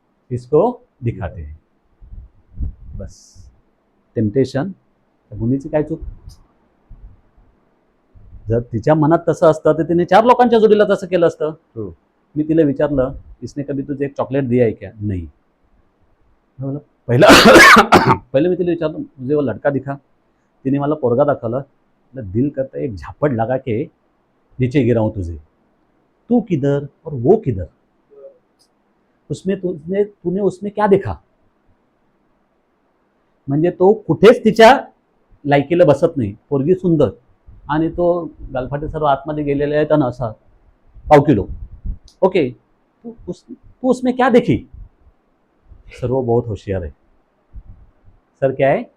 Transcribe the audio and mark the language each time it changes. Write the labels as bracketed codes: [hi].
[hi] इसको दिखाते हैं. बस. टेम्पटेशन. [mr] मुलीची काय चूक? जर तिच्या मनात तसं असतं तर तिने 4 लोकांच्या जोडीला तसं केलं असतं. [en] True. [mr] मी तिला विचारलं, [hi] इसने कभी तुझे एक चॉकलेट दिया है क्या? नहीं. [mr] पहिलं पहिलं मी तिला विचारलं, [hi] मुझे वो लड़का दिखा. [mr] तिने मला पोरगा दाखवला. [hi] दिल करता एक झापड़ लगा के नीचे गिराऊं तुझे. तू किधर और वो किधर? उसमें तूने उसमें क्या देखा? [mr] म्हणजे तो कुठेच तिच्या लायकीला बसत नाही. पोरगी सुंदर आणि तो गालफाटे सर्व आतमध्ये गेलेले आहेत आणि असा 1/4 किलो. [hi] ओके. तू उसमें क्या देखी? सर्व बहुत होशियार आहे. सर क्या आहे?